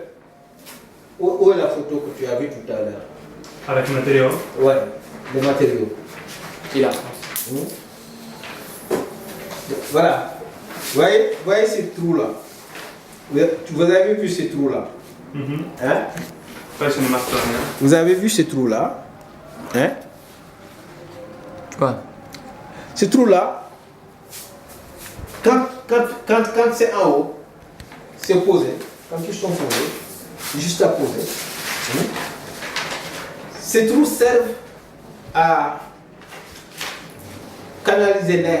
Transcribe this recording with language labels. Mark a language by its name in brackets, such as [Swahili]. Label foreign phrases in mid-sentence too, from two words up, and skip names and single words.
[French] Où est la photo que tu as vue tout à l'heure? Avec le matériau. Ouais, les matériaux. Il a. Voilà. Voyez ces trous-là. Vous avez vu ces trous-là? Hein? [Italian] Poi sono rimasto [French] Vous avez vu ces trous-là? Hein? Quoi? Ces trous-là, quand c'est en haut, c'est posé. Quand ils sont posés, juste à poser. Ces trous servent à canaliser l'air.